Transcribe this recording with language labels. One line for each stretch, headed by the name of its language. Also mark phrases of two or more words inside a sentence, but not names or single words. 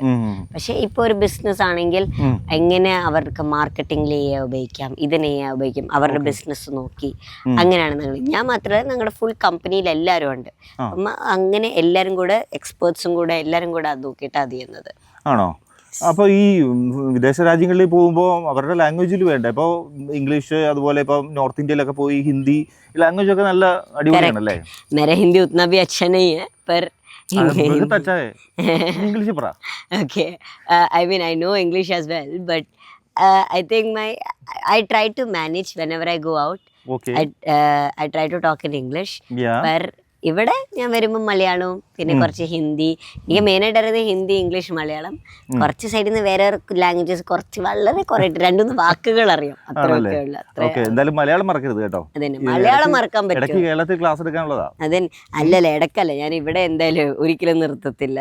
Malayalam: പക്ഷെ ഇപ്പൊ ഒരു ബിസിനസ് ആണെങ്കിൽ എങ്ങനെ അവർക്ക് മാർക്കറ്റിംഗിൽ ഉപയോഗിക്കാം, ഇതിനെ ഉപയോഗിക്കാം, അവരുടെ ബിസിനസ് നോക്കി അങ്ങനെയാണ് ഞാൻ മാത്രമല്ല ഞങ്ങളുടെ ഫുൾ കമ്പനിയിൽ എല്ലാവരും ഉണ്ട്. അപ്പം അങ്ങനെ എല്ലാവരും കൂടെ എക്സ്പേർട്സും കൂടെ എല്ലാവരും കൂടെ അത് നോക്കിയിട്ടാണ് അത് ചെയ്യുന്നത്. ആണോ? അപ്പോൾ ഈ വിദേശ രാജ്യങ്ങളിൽ പോകുമ്പോൾ അവരുടെ ലാംഗ്വേജിൽ വേണ്ട. ഇപ്പോൾ ഇംഗ്ലീഷ്, അതുപോലെ ഇപ്പോൾ നോർത്ത് ഇന്ത്യയിലൊക്കെ പോയി ഹിന്ദി ലാംഗ്വേജ് ഒക്കെ നല്ല അടിപൊളിയാണല്ലേ?
Hindi: मेरा हिंदी उतना भी अच्छा नहीं है पर अच्छा है. इंग्लिश पढ़ा.
English: Okay, I mean I know English as well, but I think I try to manage whenever I go out. Okay. I try to talk in English. Yeah.
Malayalam: पर ഇവിടെ ഞാൻ വരുമ്പോൾ മലയാളവും പിന്നെ കുറച്ച് ഹിന്ദി. എനിക്ക് മെയിനായിട്ട് അറിയുന്നത് ഹിന്ദി, ഇംഗ്ലീഷ്, മലയാളം. കുറച്ച് സൈഡിൽ നിന്ന് വേറെ ലാംഗ്വേജസ് കുറച്ച് വളരെ കുറെ 2-3 വാക്കുകൾ അറിയാം. എന്തായാലും മലയാളം മറക്കരുത് കേട്ടോ. അതന്നെ, മലയാളം മറക്കാൻ പറ്റും. കേരളത്തിൽ ക്ലാസ് എടുക്കാനുള്ളതാ. അതന്നെ, അല്ലല്ല ഇടക്കല്ല, ഞാൻ ഇവിടെ എന്തായാലും ഒരിക്കലും നിർത്തത്തില്ല.